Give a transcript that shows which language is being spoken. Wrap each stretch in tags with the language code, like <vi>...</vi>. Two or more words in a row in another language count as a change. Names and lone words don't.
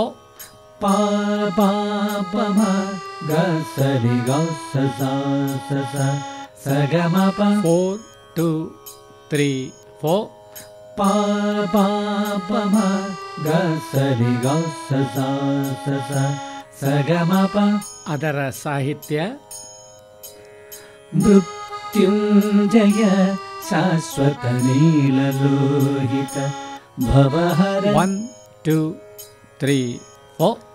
<kn>ಪ ಪ ಪ ಮ ಗ ಸ ರಿ ಗ ಸ ಸ ಸ ಸ ಸ ಗ ಮ ಪ. 4, 2, 3, 4. ಪ ಪ ಪ ಮ ಗ ಸ ರಿ ಗ ಸ ಸ ಸ ಸ ಸ ಗ ಮ ಪ. ಅದರ ಸಾಹಿತ್ಯ</kn> <sa>ಮೃತ್ಯುಂಜಯ ಶಾಶ್ವತ ನೀಲಲೋಹಿತ ಭವಹರ.</sa> <kn>1, 2 3 4</kn>